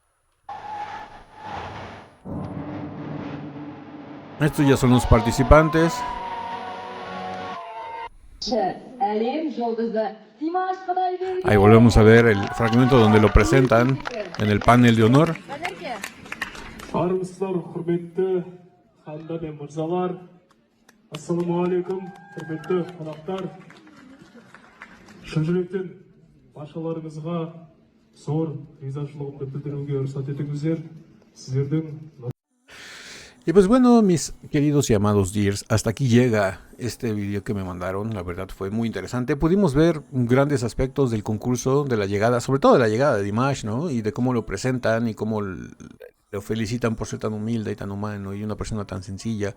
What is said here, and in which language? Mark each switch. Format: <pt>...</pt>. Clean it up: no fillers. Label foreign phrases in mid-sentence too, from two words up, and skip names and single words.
<es>Estos ya son los participantes.</es> <kk>Әлем жұлдызы Димаш Құдайберген.</kk> <es>Ahí volvemos a ver el fragmento donde lo presentan en el panel de honor.</es> <kk>армысыздар құрметті ханымдар мен мырзалар. Ассалаумағалейкум, құрметті қонақтар. Шын жүректен баршаларыңызға зор ризашылығымды білдіруге рұқсат етіңіздер. Сіздердің.</kk> <es>Y pues bueno, mis queridos y amados Dears, hasta aquí llega este video que me mandaron. La verdad fue muy interesante. Pudimos ver grandes aspectos del concurso, de la llegada, sobre todo de la llegada de Dimash, ¿no? Y de cómo lo presentan y cómo lo felicitan por ser tan humilde y tan humano y una persona tan sencilla.</es>